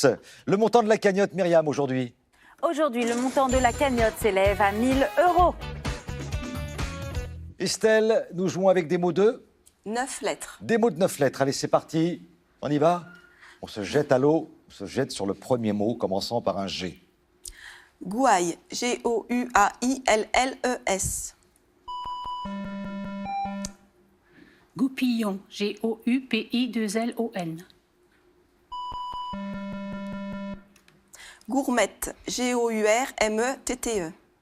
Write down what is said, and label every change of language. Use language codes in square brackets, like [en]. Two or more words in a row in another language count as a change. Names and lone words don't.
[fr] Le montant de la cagnotte, Myriam, aujourd'hui? Aujourd'hui, le montant de la cagnotte s'élève à 1 000 €. Estelle, nous jouons avec des mots de 9 lettres. Des mots de 9 lettres. Allez, c'est parti. On y va? On se jette à l'eau. On se jette sur le premier mot, commençant par un G. Gouaille, G-O-U-A-I-L-L-E-S. Goupillon, Goupillon. Gourmette, Gourmette.